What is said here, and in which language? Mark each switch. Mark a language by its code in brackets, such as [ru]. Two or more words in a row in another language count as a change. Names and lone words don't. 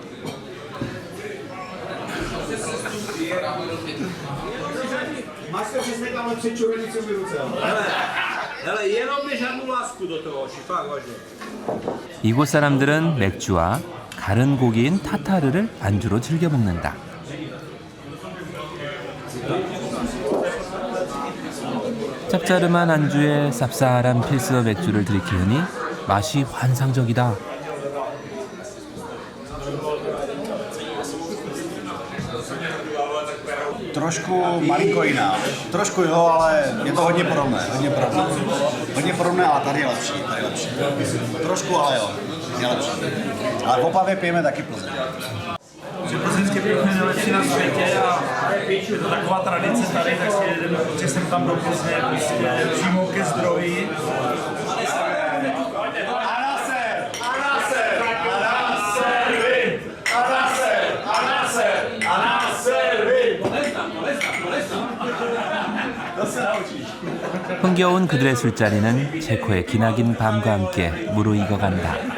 [ko] 이곳 사람들은 맥주와 가른 고기인 타타르를 안주로 즐겨 먹는다. 짭짜름한 안주에 쌉쌀한 필스너 맥주를 들이키우니 맛이 환상적이다. [cs] Trošku malinko jiná. Trošku jo, ale je to hodně podobné. Hodně podobné, ale tady je lepší. Trošku, ale jo, je lepší. Ale v Opavě pijeme taky Plzeň. Plzeňské pivo je nejlepší na světě a je to taková tradice tady, tak si jdeme prostě sem tam do Plzně, prostě přímo ke zdroji. [ko] 흥겨운 그들의 술자리는 체코의 기나긴 밤과 함께 무르익어간다.